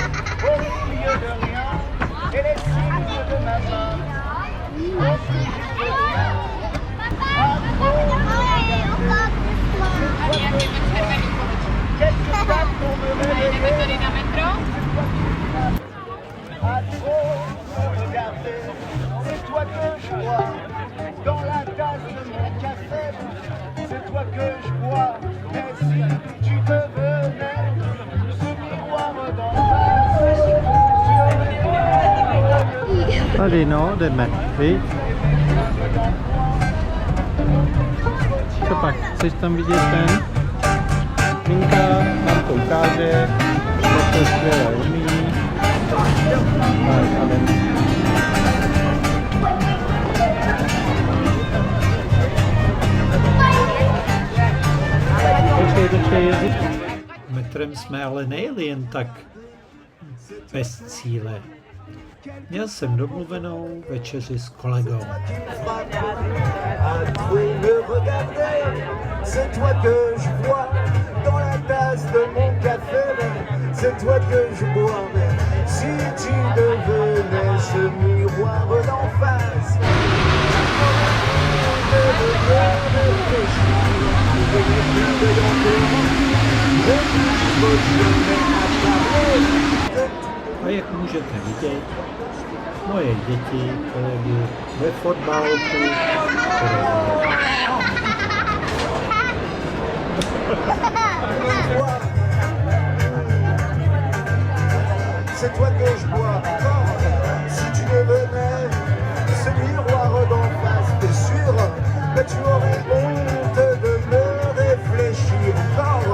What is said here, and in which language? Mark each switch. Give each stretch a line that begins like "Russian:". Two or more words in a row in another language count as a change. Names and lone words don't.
Czech: Jdeme tady na metro.
French: C'est toi que je vois dans la tasse de mon café. C'est toi que je vois. Mais si tu devenais ce miroir d'en face,
Czech: Tady no, jdeme, viď? Co pak, chceš tam vidět ten? Minka nám to ukáže, jak to skvěle umí. Tak, a jdeme. Počkej. Metrem jsme ale nejeli jen tak bez cíle. Měl jsem domluvenou večeři s kolegou.
French: c'est toi que je vois dans la tasse de mon café. C'est toi que je bois. Mais si tu devenais ce miroir d'en face,
Czech: A jak můžete vidět, moje děti kolegy ve fotbalku.
French: C'est toi que je bois. Si tu devenais ce miroir d'en face, t'es sûr que tu aurais honte de me réfléchir encore.